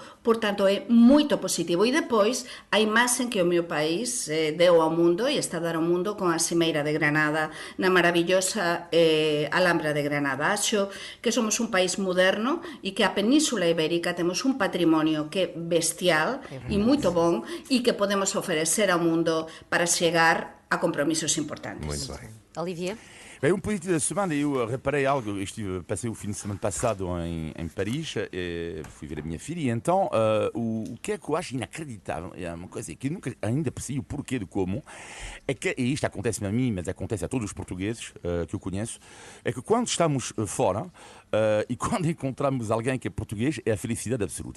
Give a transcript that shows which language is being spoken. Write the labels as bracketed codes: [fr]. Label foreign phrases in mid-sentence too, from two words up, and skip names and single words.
[gl] Por tanto, é moito positivo. E depois, a imaxen que o meu país deu ao mundo e está a dar ao mundo con a Cimeira de Granada, na maravillosa Alhambra de Granada. Acho que somos un país moderno e que a Península Ibérica temos un patrimonio que é bestial e moito bon e que podemos oferecer ao mundo para chegar a compromisos importantes. [pt] Muito bem. Olivier? Bem, positivo da semana, eu reparei algo, passei o fim de semana passado em Paris, fui ver a minha filha, e então o que é que eu acho inacreditável, é uma coisa que eu nunca ainda percebi o porquê de como, é que, e isto acontece-me a mim, mas acontece a todos os portugueses que eu conheço, é que quando estamos fora, e quando encontramos alguém que é português, é a felicidade absoluta.